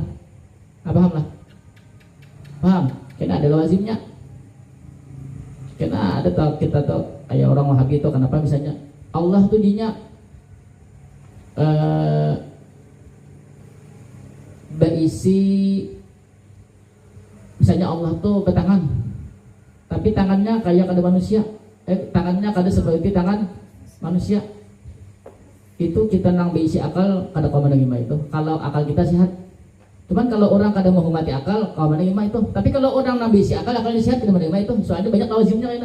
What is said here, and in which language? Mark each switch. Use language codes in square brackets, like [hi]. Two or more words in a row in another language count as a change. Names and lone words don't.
[bjn] Paham lah? Paham? Karena ada lazimnya. Karena ada tau kita tuh kayak orang Wahabi itu kenapa misalnya Allah tuh dinya berisi, misalnya Allah tuh bertangan, tapi tangannya kayak ada manusia, tangannya kada seperti tangan manusia. Itu kita nang berisi akal kada kau menerima itu. Kalau akal kita sehat. Cuman kalau orang kada menghormati akal, kau menerima itu. Tapi kalau orang nang berisi akal, akalnya sehat kada menerima itu. Soalnya banyak lawazimnya kayaknya.